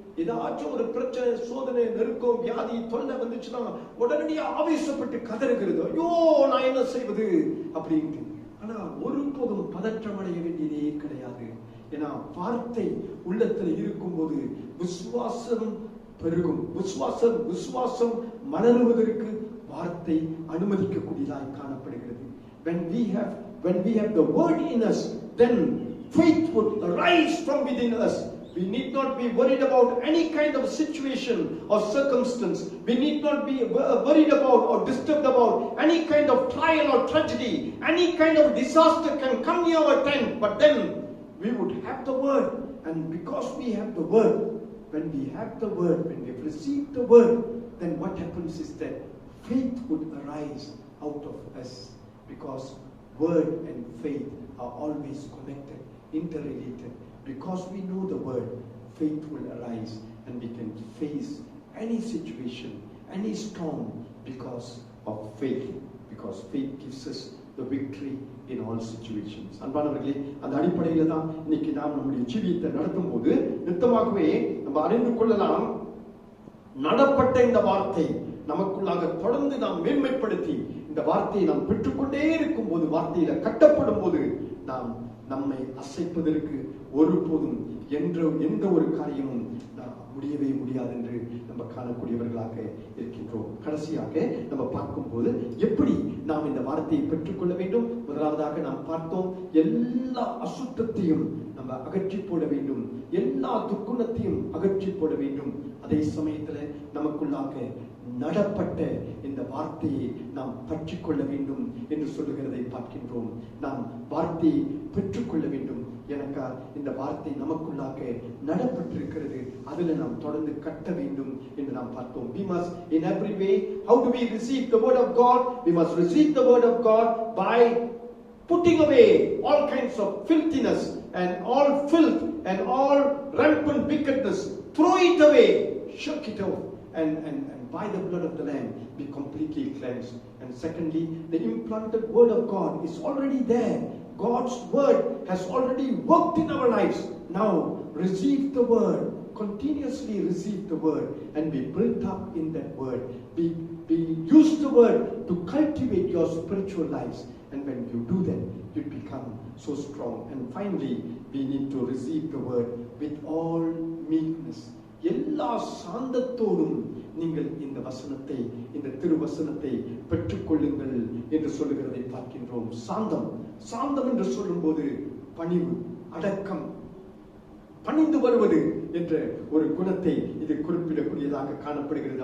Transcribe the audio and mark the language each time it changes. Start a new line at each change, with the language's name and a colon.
Tamil: ஏதாச்சும் ஒரு பிரச்சனை, சோதனை, நெருக்கம், வியாதி, தொல்லை வந்துச்சுன்னா உடனடியா ஆவேசப்பட்டு கதறுகிறது, ஐயோ நான் என்ன செய்வது அப்படின்ட்டு. ஆனா ஒருபோதும் பதற்றம் அடைய வேண்டியதே கிடையாது. ஏன்னா வார்த்தை உள்ளத்துல இருக்கும் போது விசுவாசம் பெருகும். விசுவாசம் மலருவதற்கு வார்த்தை அனுமதிக்கக்கூடியதாய் காணப்படுகிறது.
English: When we have the word in us, then faith would arise from within us. We need not be worried about any kind of situation or circumstance. We need not be worried about or disturbed about any kind of trial or tragedy. Any kind of disaster can come near our tent, but then we would have the word. And because we have the word, when we have received the word, then what happens is that faith would arise out of us. Because word and faith are always connected, interrelated. Because we know the word, faith will arise and we can face any situation, any storm because of faith. Because faith gives us the victory in all situations.
Tamil: அன்பானவர்களே, அந்த அடிப்படையில தான் இன்னைக்கு நாம் நம்முடைய ஜீவியத்தை நடத்தும் போது நித்தமாகவே நம்ம அறிந்து கொள்ளலாம். நடப்பட்ட இந்த வார்த்தை நமக்குள்ளாக தொடர்ந்து நாம் மேன்மைப்படுத்தி இந்த வார்த்தையை நாம் பெற்றுக்கொண்டே இருக்கும் போது, வார்த்தையில கட்டப்படும் போது நாம் நம்மை அசைப்பதற்கு ஒருபோதும் எந்த ஒரு காரியமும் முடியவே முடியாது என்று நம்ம காணக்கூடியவர்களாக இருக்கின்றோம். கடைசியாக நம்ம பார்க்கும்போது எப்படி நாம் இந்த வார்த்தையை பெற்றுக்கொள்ள வேண்டும். முதலாவதாக நாம் பார்த்தோம், எல்லா அசுத்தத்தையும் நம்ம அகற்றி போட வேண்டும், எல்லா துர்க்குணத்தையும் அகற்றி போட வேண்டும். அதே சமயத்துல நமக்குள்ளாக நடப்பட்ட இந்த வார்த்தையை நாம் பற்றிக்கொள்ள வேண்டும் என்று சொல்லுகிறதை பார்க்கின்றோம். நாம் வார்த்தையை பெற்றுக்கொள்ள வேண்டும். எனக்கா இந்த வார்த்தை நமக்குள்ளாக நடப்பட்டிருக்கிறது, அதுல நாம் தொடர்ந்து கட்ட வேண்டும் என்று நாம் பார்த்தோம்.
English: We must in every way, how do we receive the word of God? We must receive the word of God by putting away all kinds of filthiness and all filth and all rampant wickedness. Throw it away, shake it off, and by the blood of the Lamb be completely cleansed. And secondly, the implanted word of God is already there. God's word has already worked in our lives. Now receive the word, continuously receive the word, and be built up in that word. Use the word to cultivate your spiritual lives. And when you do that, you become so strong. And finally, we need to receive the word with all meekness.
Tamil: எல்லா சாந்தத்தோடும் நீங்கள் இந்த வசனத்தை, இந்த திருவசனத்தை பெற்றுக்கொள்ளுங்கள் என்று சொல்லுகிறதை பார்க்கின்றோம். சாந்தம் என்று சொல்லும்போது பணிவு, அடக்கம், பணிந்து வருவது என்ற ஒரு குணத்தை இது குறிப்பிடக்கூடியதாக காணப்படுகிறது.